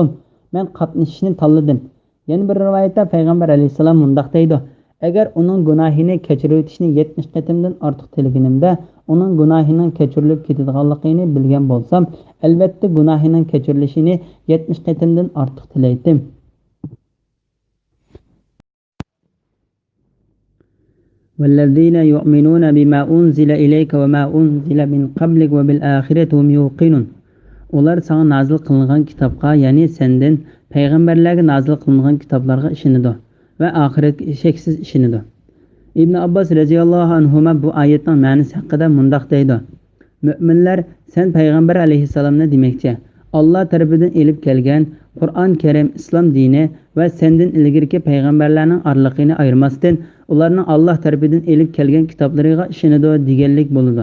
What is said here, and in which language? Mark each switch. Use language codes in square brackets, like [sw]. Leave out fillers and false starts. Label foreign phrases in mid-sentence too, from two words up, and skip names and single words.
[uz] Men qatnashishni tanladim. Yana bir rivoyatda Payg'ambar alayhissalom mundoq deydi: Agar uning gunohini kechirib o'tishni 70 qatimdan ortiq tilaganimda, uning gunohining kechirilib ketadiganligini bilgan bo'lsam, albatta gunohining kechirilishini 70 qatimdan ortiq tilaydim. [ar] والذين يؤمنون بما أنزل إليك وما أنزل من قبلك وبالآخرة هم يوقنون. [uz] Ular sana nazil qilingan kitobga, ya'ni sendan payg'ambarlarga nazil qilingan kitoblarga ishonadi va oxiratga shaksiz ishonadi. Ibn Abbos [ar] رضي الله عنهما [uz] bu oyatning ma'nosi haqida mundaq deydi: Mu'minlar sen payg'ambar alayhissalomni demakchi, Alloh tarafidan elib kelgan Qur'on Karim islom dini va sendan ilgirki payg'ambarlarning oraliqini ayirmasdan ularning Alloh tarafidan elib kelgan kitoblariga ishonadi deganlik bo'ladi.